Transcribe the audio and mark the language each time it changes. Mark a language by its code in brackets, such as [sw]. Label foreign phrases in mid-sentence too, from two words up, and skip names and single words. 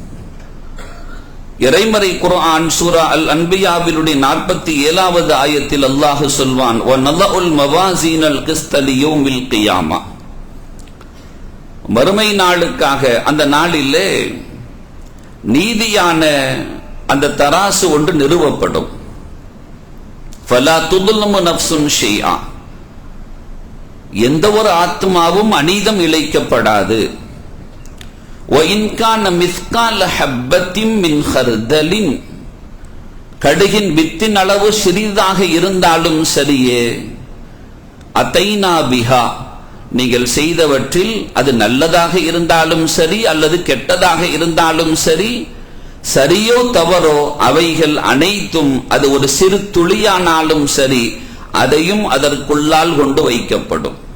[ta] இறைமறை குர்ஆன் சூரா அல் அன்பியாவினுடைய 47வது ஆயத்தில் அல்லாஹ் சொல்வான், [ar] ونضع الموازين القسط ليوم القيامة. [ta] மறுமை நாளுக்காக அந்த நாளிலே நீதியான அந்த தராசு ஒன்று நிறுவப்படும். [ar] ஃபலா துظلم نفس شيئا. [ta] எந்த ஒரு ஆத்மாவும் அநீதம் இழைக்கப்படாது. [ar] وإن كان مثقال حبة من خردل. [ta] கடுகின் வித்தின் அளவு சிறிதாக இருந்தாலும் சரியே, [ar] أتينا بها, [ta] நீங்கள் செய்தவற்றில் அது நல்லதாக இருந்தாலும் சரி அல்லது கெட்டதாக இருந்தாலும் சரி, சரியோ தவறோ அவைகள் அனைத்தும், அது ஒரு சிறு துளியானாலும் சரி, அதையும் அதற்குள்ளால் கொண்டு வைக்கப்படும்.